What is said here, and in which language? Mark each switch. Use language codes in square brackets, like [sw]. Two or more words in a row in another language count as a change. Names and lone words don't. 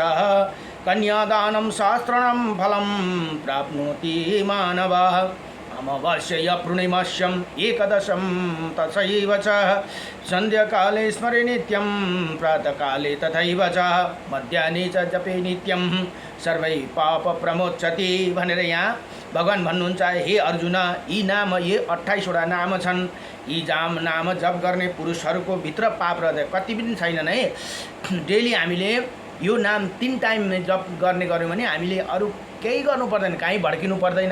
[sa] कन्यादानं शास्त्रं फलं प्राप्नोति मानवः अमावास्यया पूर्णिमास्यम् एकदशं तथैव च सन्ध्याकाले स्मरे नित्यं प्रातःकाले तथैव च मध्याह्ने च जपे नित्यं सर्वै पाप प्रमोचति [ne] भनेर यहाँ भगवान भन्नुहुन्छ हे अर्जुन यी नाम ये 28 वटा नाम छन्। यी नाम जप गर्ने पुरुषहरूको भित्र पाप रहँदै कति पनि छैनन् है। डेली हामीले यो नाम 3 टाइम जप गर्ने गऱ्यौँ भने हामीले अरू केही गर्नु पर्दैन, कहीँ भड्किनु पर्दैन।